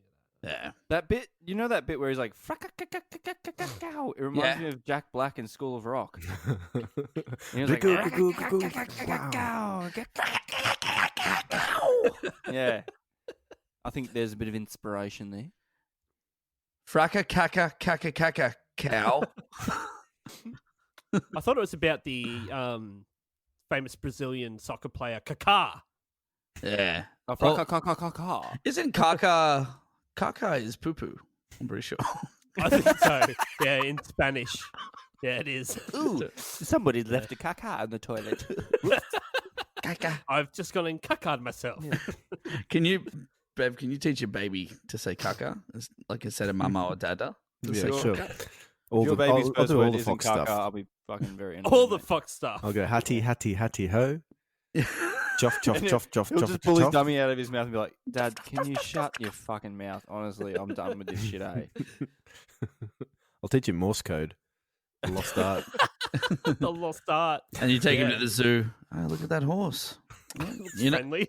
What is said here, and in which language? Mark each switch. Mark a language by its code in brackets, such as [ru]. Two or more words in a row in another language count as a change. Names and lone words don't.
[en] Yeah. That bit, you know that bit where he's like, "Fraka-ka-ka-ka-ka-ka-ka-cow." It reminds me of Jack Black in School of Rock. He was like, yeah. I think there's a bit of inspiration there. Fraka kaka kaka kaka cow. I thought it was about the famous Brazilian soccer player Kaká. Yeah. Oh, fraka-ka-ka-ka-ka. Isn't kaka is poo poo? I'm pretty sure. I think so. Yeah, in Spanish. Yeah, it is. Ooh, somebody left a caca in the toilet. Kaka. I've just gone and caca'd myself. Can you, Bev? Can you teach your baby to say kaka, like instead of mama or dada? Yeah, Sure. sure. If your baby's I'll first do all word the isn't fox caca, stuff. I'll be fucking very annoyed. All the mate. fuck stuff. I'll go hattie, hattie, hattie, ho. Choff, choff, choff, choff, He'll choff, just pull his choff. dummy out of his mouth and be like, "Dad, can you shut your fucking mouth? Honestly, I'm done with this shit, eh?" I'll teach him Morse code. The lost art. The lost art. And you take him Yeah. to the zoo. Oh, look at that horse. It's You know, friendly.